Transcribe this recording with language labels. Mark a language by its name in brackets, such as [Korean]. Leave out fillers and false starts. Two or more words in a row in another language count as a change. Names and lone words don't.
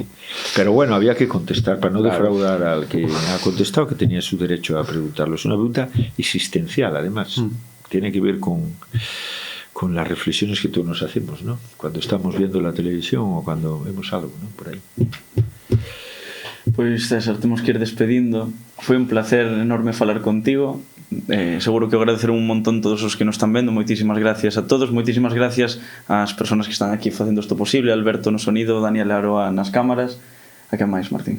[Spanish] Pero bueno, había que contestar para no defraudar al que ha contestado, que tenía su derecho a preguntarlo. Es una pregunta existencial, además. Tiene que ver con las reflexiones que todos nos hacemos, ¿no? Cuando estamos viendo la televisión o cuando vemos algo, ¿no? Por ahí. [Galician] Pois César, temos que ir despedindo. Foi un placer enorme falar contigo. Seguro que agradecer un montón todos os que nos están vendo. Moitísimas gracias a todos. Moitísimas gracias ás persoas que están aquí facendo isto posible. Alberto no sonido, Daniel Aroa nas cámaras. A que máis, Martín?